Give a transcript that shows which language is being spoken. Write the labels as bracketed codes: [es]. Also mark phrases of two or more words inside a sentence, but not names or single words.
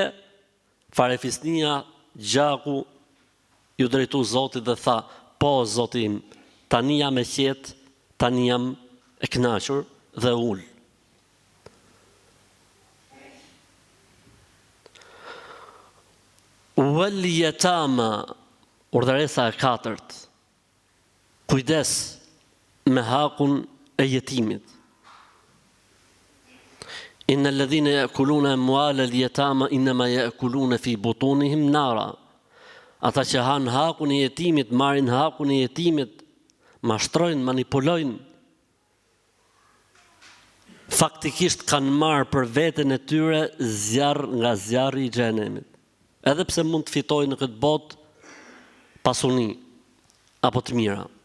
[sq] Farefisnia, gjaku, ju drejtu Zotit dhe tha: "Po, Zoti im, tani jam e qetë, tani jam e kënaqur," dhe ul. [ar] واليتامى, [sq] urdhëresa e katërt. Kujdes me hakun e jetimit. [ar] إن الذين يأكلون أموال اليتامى إنما يأكلون في بطونهم نارا. [sq] Ata që han hakun e jetimit, marrin hakun e jetimit, mashtrojnë, manipulojnë, faktikisht kanë marrë për veten e tyre zjarr nga zjarri i xhenemit. Edhe pse mund të fitojnë në këtë botë pasuni apo të mira.